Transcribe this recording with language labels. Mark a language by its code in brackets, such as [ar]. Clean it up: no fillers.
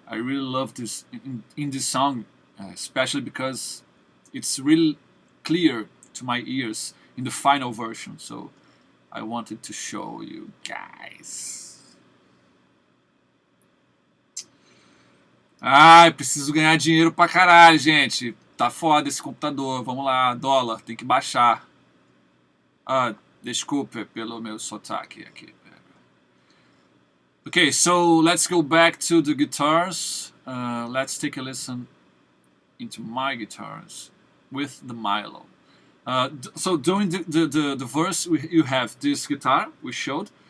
[en] I really love this in this song, especially because it's really clear to my ears in the final version, so I wanted to show you guys. [pt] Ai, preciso ganhar dinheiro pra caralho, gente. Tá foda esse computador. Vamos lá, dólar, tem que baixar. Ah, desculpe pelo meu sotaque aqui. [en] Okay, so let's go back to the guitars. Let's take a listen into my guitars with the Milo. So during the verse, you have this guitar we showed.